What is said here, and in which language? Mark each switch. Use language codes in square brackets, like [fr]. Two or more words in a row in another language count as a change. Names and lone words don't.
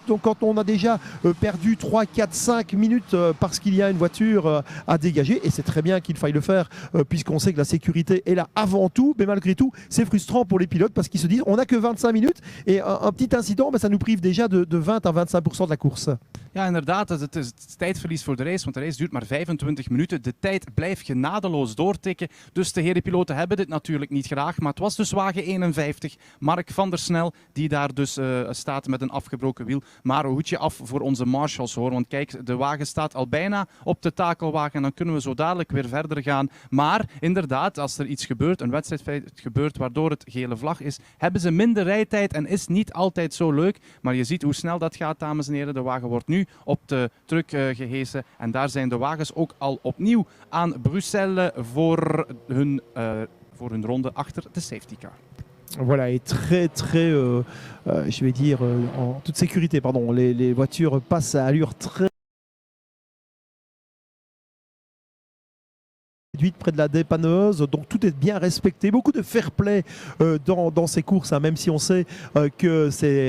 [fr] Donc quand on a déjà perdu 3, 4, 5 minutes parce qu'il y a une voiture à dégager, et c'est très bien qu'il faille le faire, puisqu'on sait que la sécurité est là avant tout, mais malgré tout, c'est frustrant pour les pilotes parce qu'ils se disent on n'a que 25 minutes et un petit incident, ça nous prive déjà de 20 à 25% de la course. [nl] Ja, inderdaad. Het is tijdverlies voor de race, want de race duurt maar 25 minuten. De tijd blijft genadeloos doortikken. Dus de heren piloten hebben dit natuurlijk niet graag. Maar het was dus wagen 51, Mark van der Snel, die daar dus staat met een afgebroken wiel. Maar een hoedje af voor onze marshals, hoor. Want kijk, de wagen staat al bijna op de takelwagen. En dan kunnen we zo dadelijk weer verder gaan. Maar inderdaad, als er iets gebeurt, een wedstrijdfeit gebeurt waardoor het gele vlag is, hebben ze minder rijtijd en is niet altijd zo leuk. Maar je ziet hoe snel dat gaat, dames en heren. De wagen wordt nu op de truck gehesen. En daar zijn de wagens ook al opnieuw aan Bruxelles voor hun ronde achter de [en] safety car. [fr] Voilà, et très, je vais dire, en toute sécurité, pardon, les voitures passent à allure très près de la dépanneuse, donc tout est bien respecté, beaucoup de [en] fair play [fr] dans ces courses, même si on sait que c'est